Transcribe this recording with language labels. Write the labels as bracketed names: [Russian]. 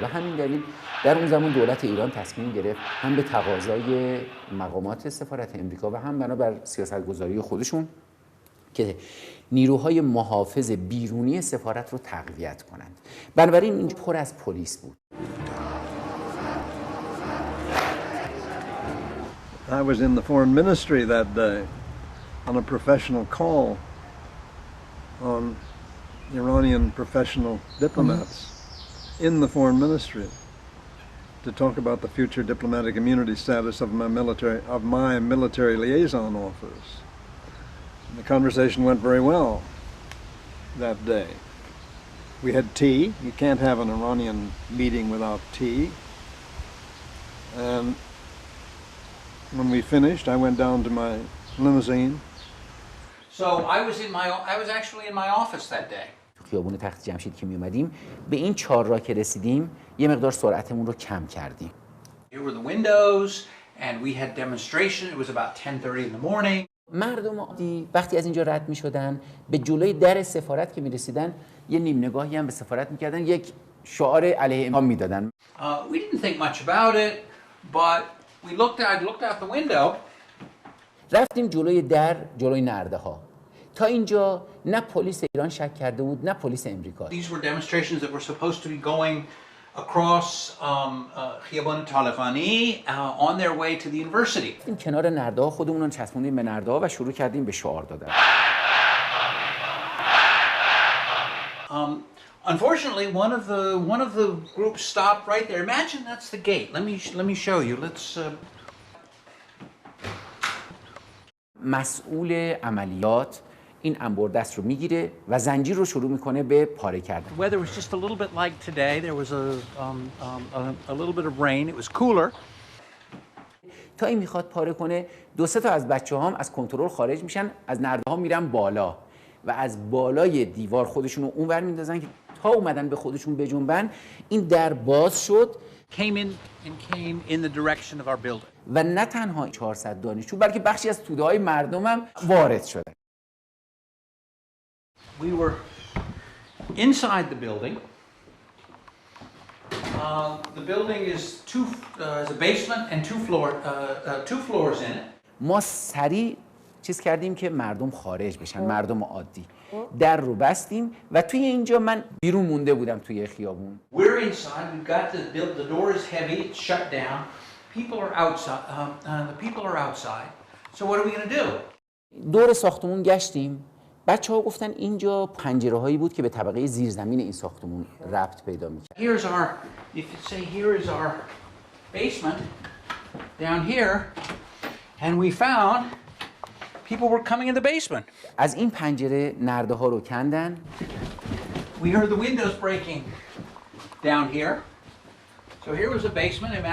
[Persian] و همین دلیل در اون زمان دولت ایران تصمیم گرفت هم به تقاضای مقامات سفارت امریکا و هم بنابر سیاست‌گذاری خودشون که نیروهای محافظ بیرونی سفارت رو تقویت کنند. بنابراین این پر از پلیس بود. [English] I was in the foreign ministry that day on a professional call on Iranian professional diplomats in the foreign ministry to talk about the future diplomatic immunity status of my military liaison office. And the conversation went very well that day. We had tea. You can't have an Iranian meeting without tea. And when we finished, I went down to my limousine. So I was actually in my office that day. [Persian] تو خیابون تخت جمشید که می اومدیم به این 4 راه که رسیدیم یه مقدار سرعتمون رو کم کردیم. [English] Here were the windows and we had demonstration. It was about 10:30 in the morning. [Persian] مردم عادی وقتی از اینجا رد می‌شدن به جلوی در سفارت که می‌رسیدن یه نیم نگاهی هم به سفارت می‌کردن، یک شعار علیه امام میدادن. [English] We didn't think much about it, but I looked out the window. [Persian] رفتیم جلوی در، جلوی نرده‌ها. تا اینجا نه پلیس ایران شک کرده بود نه پلیس امریکا. [English] These were demonstrations that were supposed to be going across خیابان Taleghani on their way to the university. [Persian] این کنار نرده‌ها خودمون رو چسبوندیم به نرده‌ها و شروع کردیم به شعار دادن. [English] Unfortunately, one of the groups stopped right there. Imagine that's the gate. Let me show you. Let's. [Persian] مسئول عملیات این انبردست رو میگیره و زنجیر رو شروع میکنه به پاره کردن. [English] Weather was just a little bit like today. There was a little bit of rain. It was cooler. [Persian] تا این میخواد پاره کنه، دو سه تا از بچه‌هام از کنترل خارج میشن، از نرده‌ها میرن بالا و از بالای دیوار خودشون رو اونور میندازن که تا اومدن به خودشون بجنبن این در باز شد. [English] Came in the direction of our building. [Persian] و نه تنها 400 دانشجو بلکه بخشی از توده‌های مردم هم وارد شدن. [English] We were inside the building. The building is a basement and two floors in it. [Persian] ما سریع چیز کردیم که مردم خارج بشن، مردم عادی. در رو بستیم و توی اینجا من بیرون مونده بودم توی خیابون. [English] We're inside. We've got the door is heavy. It's shut down. People are outside. The people are outside. So what are we going to do? [Persian] دور ساختمون گشتیم. بچه‌ها گفتن اینجا پنجره‌هایی بود که به طبقه زیرزمین این ساختمون ربط پیدا می‌کرد. [English] Here's if you say here is our basement down here, and we found people were coming in the basement. [Persian] از این پنجره نرده‌ها رو کندن. [English] We heard the windows breaking down here. So here was a basement.